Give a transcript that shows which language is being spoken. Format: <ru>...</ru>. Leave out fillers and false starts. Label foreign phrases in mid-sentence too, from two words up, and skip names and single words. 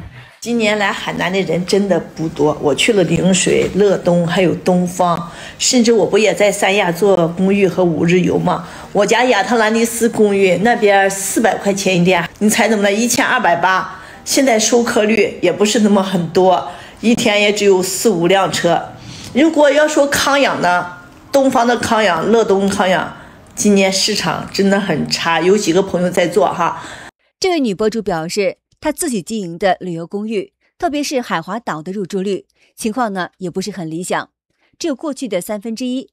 <zh>今年來海南的人真的不多，我去了陵水、樂東還有東方，甚至我不也在三亞做公寓和5日遊嗎？我家亞特蘭蒂斯公寓那邊400塊錢一天，你猜怎麼的？1280。現在收客率也不是那麼很多，一天也只有4、5 輛車。如果要說康養呢，東方的康養、樂東康養，今年市場真的很差，有幾個朋友在做哈。這位女博主表示，她自己經營的旅遊公寓，特別是海華島的入住率情況呢，也不是很理想，只有過去的1/3。</zh>